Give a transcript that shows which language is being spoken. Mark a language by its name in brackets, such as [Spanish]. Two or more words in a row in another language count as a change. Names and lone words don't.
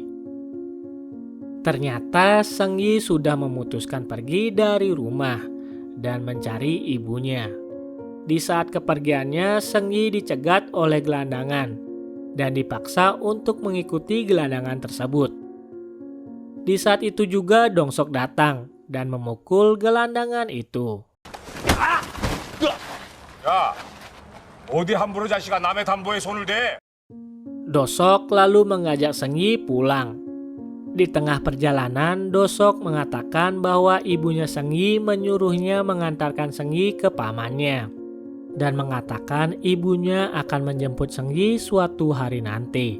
[Indonesian] Ternyata Sengyi sudah memutuskan pergi dari rumah dan mencari ibunya. Di saat kepergiannya, Sengyi dicegat oleh gelandangan dan dipaksa untuk mengikuti gelandangan tersebut. Di saat itu juga Dongsok datang dan memukul gelandangan itu. [Korean] 야, 어디 함부로 자식아 남의 담보에 손을 대? [Indonesian] Dosok lalu mengajak Sengyi pulang. Di tengah perjalanan, Dosok mengatakan bahwa ibunya Sengyi menyuruhnya mengantarkan Sengyi ke pamannya dan mengatakan ibunya akan menjemput Sengyi suatu hari nanti.